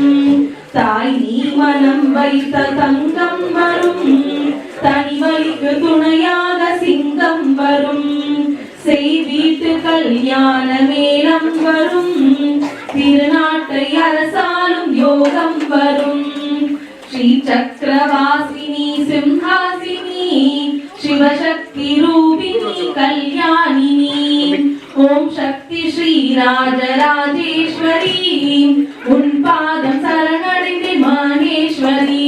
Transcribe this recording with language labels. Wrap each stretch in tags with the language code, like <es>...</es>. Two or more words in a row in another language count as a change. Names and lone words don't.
<ta>தாய் நீ மனம் வைத்த தங்கம் வரும். தனிவலிக்கு துணையாக சிங்கம் வரும். செய் வீட்டு கல்யாண மேளம் வரும். திருநாட்டை அரசாலும் யோகம் வரும்.</ta> <sa>श्री चक्रवासिनी सिंहासिनी शिवशक्ति रूपिणी कल्याणिनी. ओम शक्ति श्री राजराजेश्वरी</sa> <ta>உன்பாதம் சரணிதி</ta> <sa>माहेश्वरी.</sa>